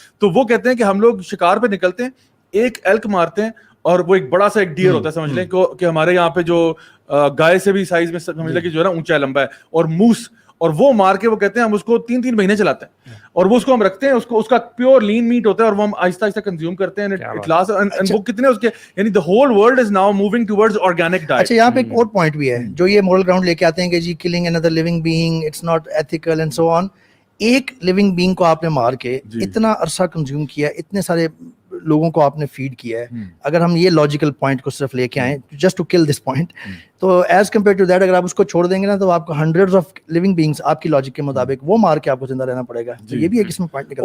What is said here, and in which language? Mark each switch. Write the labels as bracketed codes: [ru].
[ur] تو وہ کہتے ہیں کہ ہم لوگ شکار پہ نکلتے ہیں, ایک ایلک مارتے ہیں, اور وہ ایک بڑا سا ایک ڈیئر ہوتا ہے, سمجھ لیں کہ ہمارے یہاں پہ جو گائے سے بھی سائز میں سمجھ لیں کہ جو ہے نا اونچا لمبا ہے, اور موس, اور وہ مار کے وہ کہتے ہیں ہم اس کو 3 مہینے چلاتے ہیں, اور وہ اس کو ہم رکھتے ہیں, اس کا پیور لین میٹ ہوتا ہے, اور وہ ہم آہستہ آہستہ کنزیوم کرتے ہیں. وہ کتنے اس کے, یعنی [en] the whole world is now moving towards organic diet. [ur] اچھا, یہاں پہ ایک اور پوائنٹ بھی ہے جو یہ مورل گراؤنڈ لے کے آتے ہیں کہ جی [en] killing another living being it's not ethical and so on. [ur] ایک لیونگ بینگ کو آپ نے مار کے اتنا عرصہ کنزیوم کیا, اتنے سارے لوگوں کو آپ نے فیڈ کیا ہے, اگر ہم یہ لاجیکل پوائنٹ کو صرف لے کے آئیں [en] just to کل دس point, [ur] تو [en] as compare to that [ur] اگر آپ اس کو چھوڑ دیں گے نا تو آپ کو ہنڈریڈز آف لیونگ بینگس آپ کی لاجک کے مطابق وہ مار کے آپ کو زندہ رہنا پڑے گا. تو یہ بھی ایک اس میں پوائنٹ نکلتا ہے.